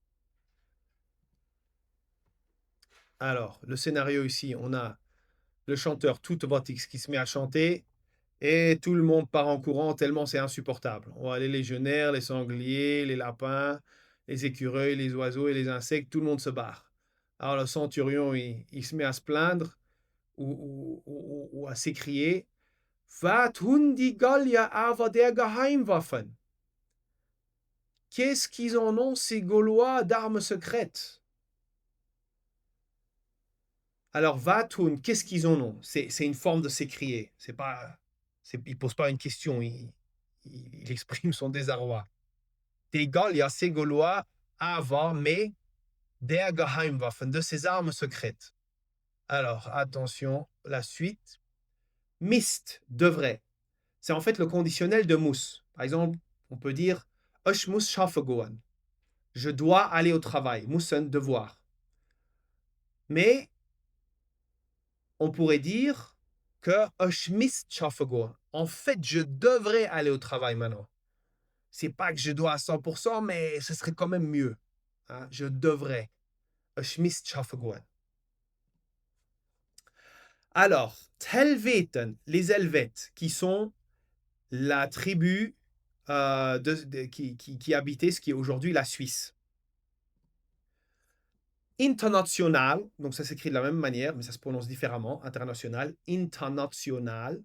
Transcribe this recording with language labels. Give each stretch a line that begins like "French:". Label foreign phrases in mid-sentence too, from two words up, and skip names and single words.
French: Alors, le scénario ici, on a le chanteur Tutebotix qui se met à chanter et tout le monde part en courant tellement c'est insupportable. On voit les légionnaires, les sangliers, les lapins, les écureuils, les oiseaux et les insectes, tout le monde se barre. Alors le centurion, il se met à se plaindre ou à s'écrier
German: Was tun die Gallier aber der Geheimwaffen?
French: Qu'est-ce qu'ils en ont, ces Gaulois, d'armes secrètes? Alors, Vatun, qu'est-ce qu'ils en ont? C'est une forme de s'écrier. Il ne pose pas une question, il exprime son désarroi.
German: Die Gallier,
French: ces Gaulois, avoir, mais
German: der Geheimwaffen,
French: de ces armes secrètes. Alors, attention, la suite. Mist, devrait. C'est en fait le conditionnel de muss. Par exemple, on peut dire
German: Ich muss schaffen gehen.
French: Je dois aller au travail. Müssen, devoir. Mais on pourrait dire que
German: ich müsste schaffen gehen.
French: En fait, je devrais aller au travail maintenant. C'est pas que je dois à 100%, mais ce serait quand même mieux. Hein? Je devrais.
German: Ich müsste schaffen gehen.
French: Alors, Helveten, les Helvètes, qui sont la tribu qui habitait ce qui est aujourd'hui la Suisse. International, donc ça s'écrit de la même manière, mais ça se prononce différemment, international, international.